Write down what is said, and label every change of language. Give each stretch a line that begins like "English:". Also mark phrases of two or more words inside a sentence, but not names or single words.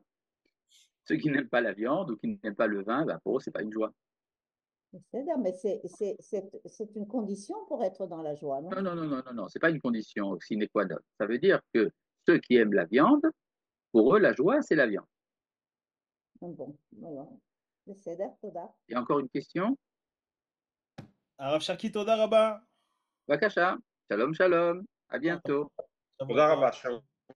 French: Ceux qui n'aiment pas la viande ou qui n'aiment pas le vin, ben pour eux, c'est pas une joie. C'est-à-dire, mais c'est une condition pour être dans la joie, Non, non? non, non, non, non, non, c'est pas une condition
Latin: sine qua non.
French: Ça veut dire que ceux qui aiment la viande, pour eux, la joie, c'est la viande. Bon, voilà.
Hebrew: בסדר, תודה.
French: Et encore une question?
Hebrew: הרב שרקי, תודה רבה. בבקשה, שלום, שלום,
French: à Ah, bientôt.
Hebrew: שבוע תודה טוב. רבה, שלום.